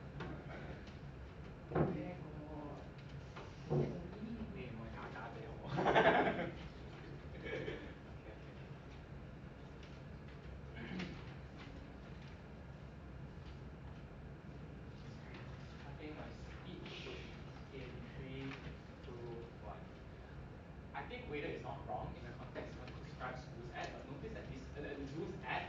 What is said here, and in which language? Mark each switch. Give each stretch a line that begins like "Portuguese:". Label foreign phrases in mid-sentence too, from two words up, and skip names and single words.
English: Where got? Only.
Cantonese: 你我假假地好冇？ Okay.
English: Starting my speech in 3, 2, 1. I think Wader is not wrong in the context he describes zoos at, but notice that this zoos at.